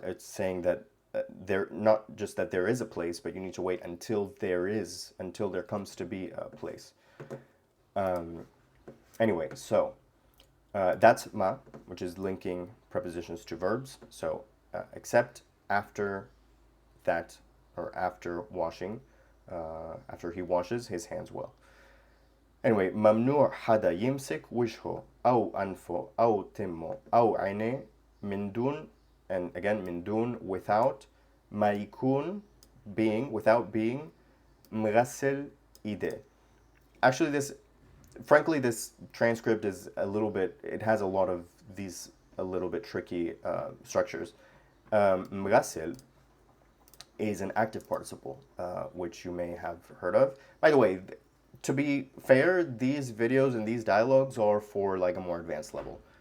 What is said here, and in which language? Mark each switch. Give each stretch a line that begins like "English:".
English: It's saying that there, not just that there is a place, but you need to wait until there comes to be a place. Anyway, so. That's ma, which is linking prepositions to verbs. So except after that, or after washing, after he washes his hands well. Anyway,
Arabic: ممنوع حدا يمسك وجهه أو أنفه أو تمه أو عينيه من دون,
English: and again
Arabic: من دون,
English: without,
Arabic: ما يكون,
English: being, without being,
Arabic: مغسل إيديه.
English: Actually, frankly, this transcript is it has a lot of these a little bit tricky structures. مغسل is an active participle, which you may have heard of. By the way, to be fair, these videos and these dialogues are for like a more advanced level.